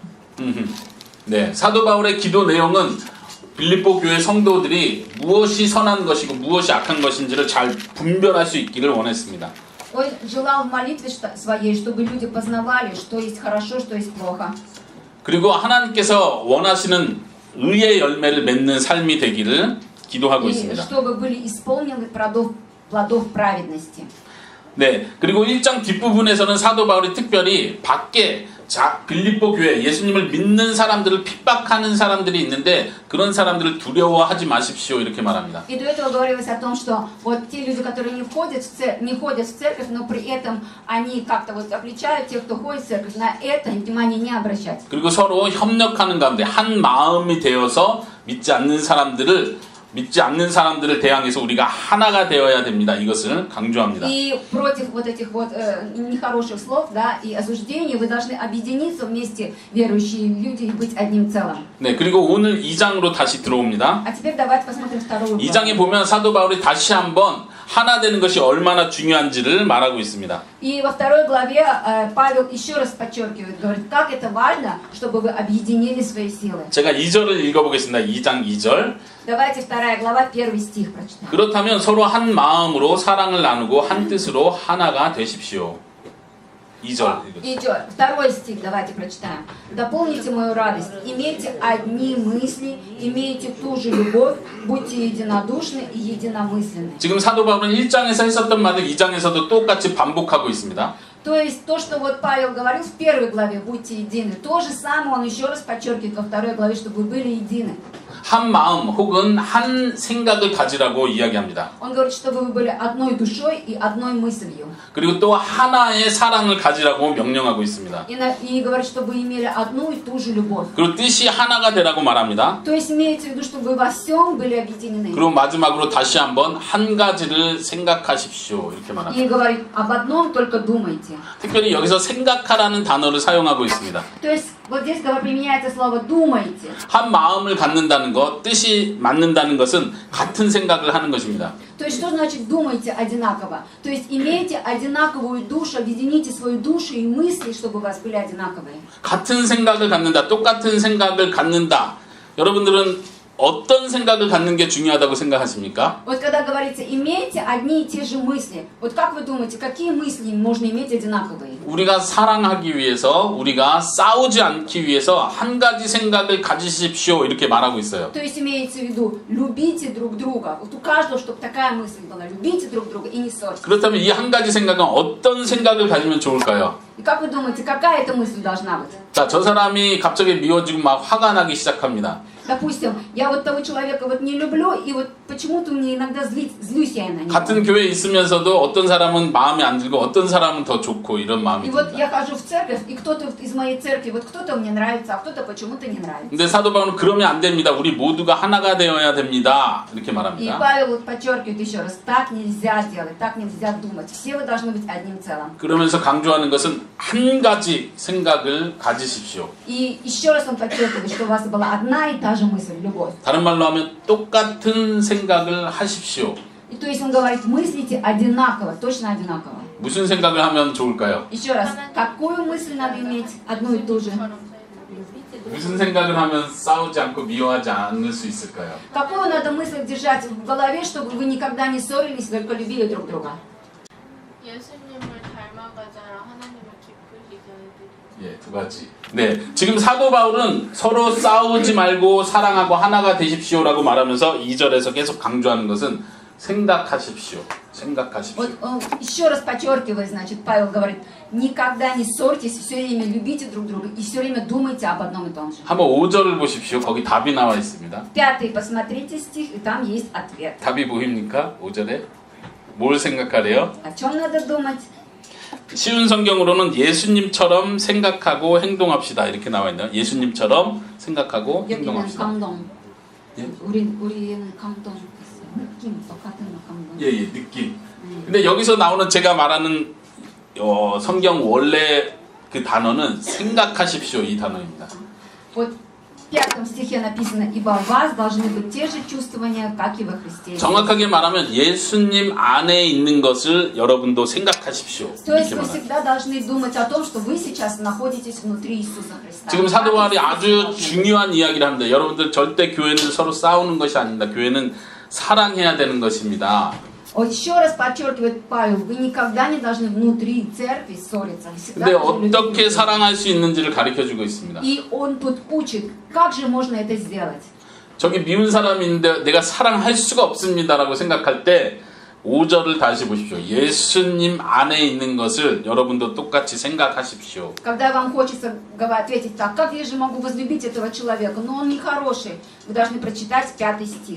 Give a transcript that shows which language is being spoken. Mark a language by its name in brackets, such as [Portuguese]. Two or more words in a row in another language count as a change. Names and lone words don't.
[Korean] 네, 사도 바울의 기도 내용은 빌립보 교회 성도들이 무엇이 선한 것이고 무엇이 악한 것인지를 잘 분별할 수 있기를 원했습니다. [Russian] Он желал в молитве своей, чтобы люди познавали, что есть хорошо, что есть плохо. [Korean] 그리고 하나님께서 원하시는 의의 열매를 맺는 삶이 되기를 기도하고 [Russian] И [Korean] 있습니다. [Russian] чтобы были исполнены плодов праведности. [Korean] 네, 그리고 1장 뒷부분에서는 사도 바울이 특별히 밖에 빌립보 교회 예수님을 믿는 사람들을 핍박하는 사람들이 있는데 그런 사람들을 두려워하지 마십시오 이렇게 말합니다. [Russian] И до этого говорилось о том, что вот те люди, которые не ходят в церковь, но при этом они как-то вот обличают тех, кто ходит в церковь, на это внимание не обращать. [Korean] 그리고 서로 협력하는 가운데 한 마음이 되어서 믿지 않는 사람들을 대항해서 우리가 하나가 되어야 됩니다. 이것을 강조합니다. [Russian] И против вот этих вот нехороших слов, да, и осуждений вы должны объединиться вместе, верующие люди, и быть одним целым. [Korean] 네, 그리고 오늘 2장으로 다시 들어옵니다. [Russian] А теперь давайте посмотрим 2 главу. [Korean] 2장에 보면 사도 바울이 다시 한번 하나 되는 것이 얼마나 중요한지를 말하고 있습니다. [Russian] И во 2 главе Павел еще раз подчеркивает, говорит, как это важно, чтобы вы объединили свои силы. [Korean] 제가 2절을 읽어보겠습니다. 2장 2절. [Russian] Давайте 2 глава, 1 стих прочитаем. [Korean] 그렇다면 서로 한 마음으로 사랑을 나누고 한 뜻으로 하나가 되십시오. 2절. [Russian] Идет. 2 стих, давайте прочитаем. Дополните мою радость. Имейте одни мысли, имейте ту же любовь, будьте единодушны и единомысленны. [Korean] 지금 사도 바울은 1장에서 했었던 말을 2장에서도 똑같이 반복하고 있습니다. [Russian] То есть то, что вот Павел говорил в 1 главе, будьте едины, то же самое он еще раз подчеркивает во 2 главе, чтобы вы были едины. [Korean] 한 마음 혹은 한 생각을 가지라고 이야기합니다. [Russian] Он говорит, чтобы вы были одной душой и одной мыслью. [Korean] 그리고 또 하나의 사랑을 가지라고 명령하고 있습니다. [Russian] И говорит, чтобы вы имели одну и ту же любовь. [Korean] 그리고 뜻이 하나가 되라고 말합니다. [Russian] То есть имеется в виду, чтобы вы во всем были объединены. [Korean] 그리고 마지막으로 다시 한번 한 가지를 생각하십시오 이렇게 말합니다. [Russian] И говорит, об одном только думайте. думайте. [Korean] 특별히 여기서 생각하라는 단어를 사용하고 있습니다. [Russian] То есть вот здесь применяется слово думайте. [Korean] 한 마음을 갖는다는 것, 뜻이 맞는다는 것은 같은 생각을 하는 것입니다. [Russian] То есть что значит думайте одинаково? То есть имейте одинаковую душу, объедините свою душу и мысли, чтобы у вас были одинаковые. [Korean] 같은 생각을 갖는다, 똑같은 생각을 갖는다. 여러분들은 어떤 생각을 갖는 게 중요하다고 생각하십니까? [Russian] Вот когда говорится имейте одни и те же мысли, вот как вы думаете, какие мысли нужно иметь одинаковые? [Korean] 우리가 사랑하기 위해서, 우리가 싸우지 않기 위해서 한 가지 생각을 가지십시오 이렇게 말하고 있어요. [Russian] То есть имеется в виду, любите друг друга. Вот у каждого, чтобы такая мысль была, любите друг друга и не ссорьтесь. [Korean] 그렇다면 이 한 가지 생각은 어떤 생각을 가지면 좋을까요? [Russian] И как вы думаете, какая эта мысль должна быть? [Korean] 자, 저 사람이 갑자기 미워지고 막 화가 나기 시작합니다. [Russian] Допустим, я вот того человека вот не люблю, и вот почему-то мне иногда злюсь я на него. [Korean] 같은 교회에 있으면서도 어떤 사람은 마음에 안 들고 어떤 사람은 더 좋고 이런 마음이 [Russian] И вот [Korean] 듭니다. [Russian] я хожу в церковь, и кто-то из моей церкви, вот кто-то мне нравится, а кто-то почему-то не нравится. [Korean] 근데 사도 바울은 그러면 안 됩니다. 우리 모두가 하나가 되어야 됩니다. 이렇게 [Russian] И [Korean] 말합니다. [Russian] Павел вот подчеркивает еще раз, так нельзя делать, так нельзя думать. Все вы должны быть одним целым. [Korean] 그러면서 강조하는 것은 한 가지 생각을 가지십시오. [Russian] И еще раз он подчеркивает, что у вас была одна и та же мысль, любовь. [Korean] 다른 말로 하면 똑같은 생각을 하십시오. [Russian] И то есть он говорит, мыслите одинаково, точно одинаково. [Korean] 무슨 생각을 하면 좋을까요? [Russian] Еще раз, какую мысль надо иметь? Одну и ту же. [Korean] 무슨 생각을 하면 싸우지 않고 미워하지 않을 수 있을까요? [Russian] Какую надо мысль держать в голове, чтобы вы никогда не ссорились, только любили друг друга? [Korean] 예수님을 닮아가자라 하나님을 기쁘시게 해드리고. 예, 두 가지. 네, 지금 사도 바울은 서로 싸우지 말고 사랑하고 하나가 되십시오라고 말하면서 2절에서 계속 강조하는 것은 생각하십시오. 생각하십시오. [Russian] Вот еще раз подчеркивает, значит, Павел говорит, никогда не ссорьтесь, все время любите друг друга и все время думайте об одном и том же. [Korean] 한번 5절을 보십시오. 거기 답이 나와 있습니다. [Russian] 5 посмотрите стих, и там есть ответ. [Korean] 답이 보입니까? 5절에? 뭘 생각하래요? [Russian] О чем надо думать? [Korean] 쉬운 성경으로는 예수님처럼 생각하고 행동합시다 이렇게 나와 있네요. 예수님처럼 생각하고 여기는 행동합시다. 감동. 예? 우리는 감동. 느낌 똑같은 감동. 예, 예, 느낌. 근데 여기서 나오는 제가 말하는 성경 원래 그 단어는 생각하십시오 이 단어입니다. [Russian] Вот в 5 стихе написано, ибо в вас должны быть те же чувствования, как и во Христе. [Korean] 정확하게 말하면 예수님 안에 있는 것을 여러분도 생각하십시오. [Russian] То есть [Korean] 이렇게 [Russian] вы [Korean] 말합니다. [Russian] всегда должны думать о том, что вы сейчас находитесь внутри Иисуса Христа. [Korean] 지금 사도 바울이 아주 중요한 이야기를 합니다. 여러분들 절대 교회는 서로 싸우는 것이 아닙니다. 교회는 사랑해야 되는 것입니다. [Russian] Вот еще раз подчеркивает Павел, вы никогда не должны внутри церкви ссориться. Вы всегда [Korean] 근데 [Russian] должны любить [Korean] 어떻게 [Russian] друг друга. [Korean] 사랑할 수 있는지를 가르쳐주고 있습니다. [Russian] И он тут учит, как же можно это сделать. [Korean] 저기 미운 사람이 있는데 내가 사랑할 수가 없습니다라고 생각할 때 5절을 다시 보십시오. 예수님 안에 있는 것을 여러분도 똑같이 생각하십시오. [Russian] Когда вам хочется ответить так, как я же могу возлюбить этого человека, но он нехороший, вы должны прочитать 5 стих.